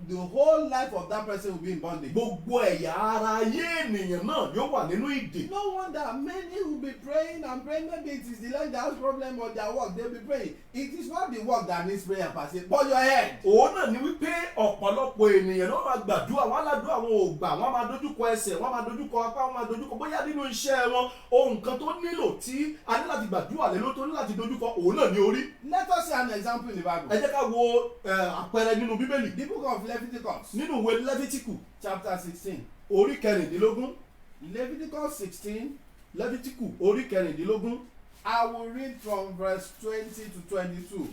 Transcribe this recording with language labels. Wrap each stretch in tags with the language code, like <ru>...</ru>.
<en>the whole life of that person will be in bondage.</en> <yo>gbogbo ẹ̀yà ara ayé ènìyàn náà yóò wà nínú ìdè.</yo> <en>No wonder many will be praying and praying. Maybe it is the leg that has problem or their work. They will be praying. It is not the work that needs prayer per se, but your head.</en> <yo>Òun náà ni wípé ọ̀pọ̀lọpọ̀ ènìyàn náà máa gbàdúrà, wọ́n á ládùúrà wọn ò gbà, wọ́n á máa dojúkọ ẹsẹ̀, wọ́n á máa dojúkọ apá, wọ́n á máa dojúkọ bóyá nínú iṣẹ́ wọn ohun kan tó nílò tí a ní láti gbàdúrà lé ló tó ní láti dojúkọ òun náà ní orí.</yo> <en>Let us see an example in the Bible.</en> <yo>Ẹ jẹ́ ká wo àpẹẹrẹ nínú Bíbélì.</yo> <en>The book of Leviticus,</en> <yo>Nínú ìwé Lẹ́fítíkù</yo> <en>chapter 16.</en> <yo>orí kẹrìndínlógún.</yo> <en>Leviticus 16.</en> <yo>Lẹ́fítíkù orí kẹrìndínlógún.</yo> <en>I will read from verse 20 to 22.</en>